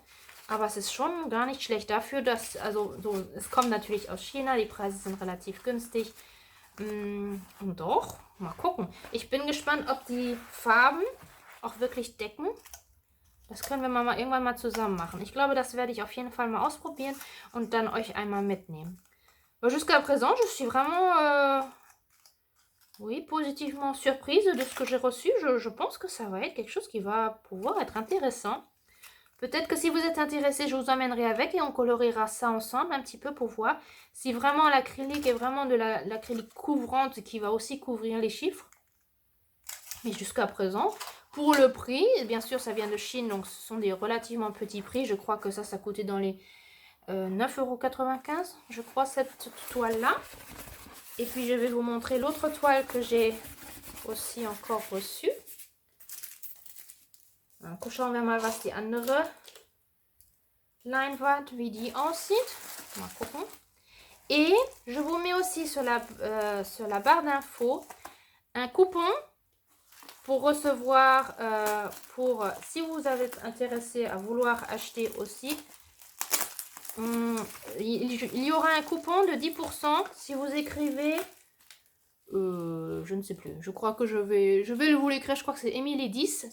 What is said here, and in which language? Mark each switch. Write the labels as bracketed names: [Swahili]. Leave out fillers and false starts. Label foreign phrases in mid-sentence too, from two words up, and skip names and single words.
[German] Aber es ist schon gar nicht schlecht dafür, dass, also so, es kommt natürlich aus China, die Preise sind relativ günstig. Und doch, mal gucken. Ich bin gespannt, ob die Farben auch wirklich decken. Das können wir mal irgendwann mal zusammen machen. Ich glaube, das werde ich auf jeden Fall mal ausprobieren und dann euch einmal mitnehmen. [French] Jusqu'à présent, je suis vraiment oui, positivement surprise de ce que j'ai reçu. Je pense que ça va être quelque chose qui va pouvoir être intéressant. Peut-être que si vous êtes intéressé, je vous emmènerai avec et on coloriera ça ensemble un petit peu pour voir si vraiment l'acrylique est vraiment de l'acrylique couvrante qui va aussi couvrir les chiffres. Mais jusqu'à présent, pour le prix, bien sûr ça vient de Chine, donc ce sont des relativement petits prix. Je crois que ça coûtait dans les 9,95 €, je crois, cette toile-là. Et puis, je vais vous montrer l'autre toile que j'ai aussi encore reçue. [German] Dann schauen wir mal, was die andere Leinwand, wie die aussieht. Mal gucken. [French] Et je vous mets aussi sur la barre d'infos un coupon pour recevoir, si vous êtes intéressé à vouloir acheter aussi, il y aura un coupon de 10% si vous écrivez, je ne sais plus, je crois que je vais vous l'écrire, je crois que c'est Émilie 10.